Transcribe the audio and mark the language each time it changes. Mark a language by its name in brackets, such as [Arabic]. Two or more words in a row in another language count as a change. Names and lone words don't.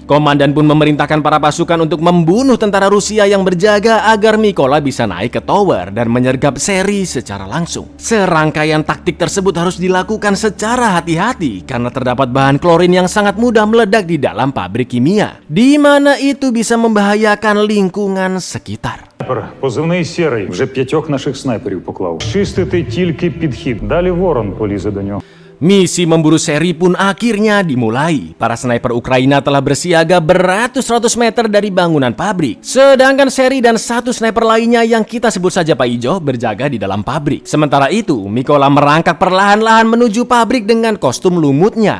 [Indonesian] Komandan pun memerintahkan para pasukan untuk membunuh tentara Rusia yang berjaga agar Mikola bisa naik ke tower dan menyergap Sherry secara langsung. Serangkaian taktik tersebut harus dilakukan secara hati-hati karena terdapat bahan klorin yang sangat mudah meledak di dalam pabrik kimia, di mana itu bisa membahayakan lingkungan sekitar. [Ukrainian] Позивний «Сірий». Вже 5 наших снайперів поклав. Чистити тільки підхід. Далі ворон полізе до нього. [Indonesian] Misi memburu Sherry pun akhirnya dimulai. Para sniper Ukraina telah bersiaga beratus-ratus meter dari bangunan pabrik. Sedangkan Sherry dan 1 sniper lainnya yang kita sebut saja Pak Ijo berjaga di dalam pabrik. Sementara itu, Mikola merangkak perlahan-lahan menuju pabrik dengan kostum lumutnya.